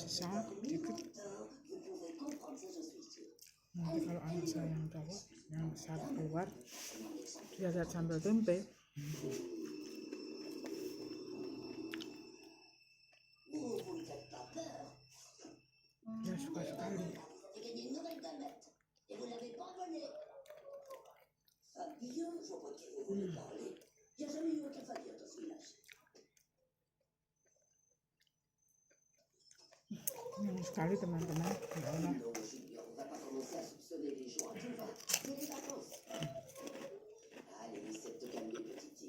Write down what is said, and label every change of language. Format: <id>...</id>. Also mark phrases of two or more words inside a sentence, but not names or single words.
<id>dikit.</id> <fr>Vous pouvez comprendre ça, je suis sûre.</fr> <id>Nanti kalau anak saya yang cowok yang besar keluar, dia lihat sambal tempe,</id> <fr>Vous ne faites pas peur.</fr> <id>dia suka sekali.</id> <fr>Vous avez gagné une nouvelle comète. Et vous l'avez pas volée. Fabien, je vois pas de qui vous voulez parler. Il n'y a jamais eu aucun Fabien dans ce village.</fr> <id>Senang sekali teman-teman. Ya Allah.</id> <fr>Non, Julien, on va pas commencer à soupçonner les gens à tout va. C'est les vacances. Allez, essaie de te calmer, petite fille.</fr>